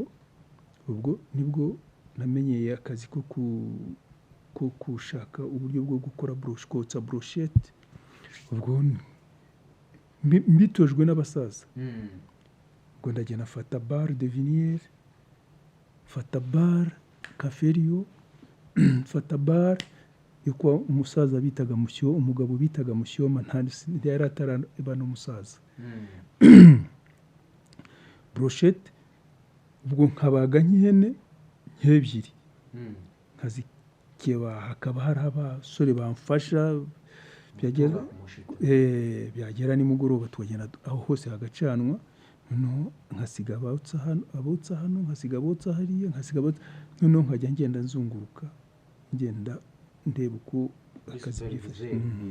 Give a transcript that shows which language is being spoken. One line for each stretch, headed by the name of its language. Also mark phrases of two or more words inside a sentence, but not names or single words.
Kinyarwanda: Ubwo nibwo namenyeye akazi ko gushaka uburyo bwo gukora kotsa brochette, ubwo mbitojwe n'abasaza. Ubwo ndagenda fata bar de vinière, fata bar Caferio, fata bar yo kwa umusaza bitaga Musyo, umugabo bitaga Mushyoma, yari ataraba n'umusaza. Brochette ubwo nkabaga nk'ihene nk'ebyiri, nkazikeba, hakaba hari abasore bamfasha, byagera nimugoroba tukagenda aho hose hagacanwa, noneho nkasiga abotsa hano, nkasiga abotsa hariya, noneho nkajya ngenda nzunguruka, ngenda ndeba uko akazi bifashe.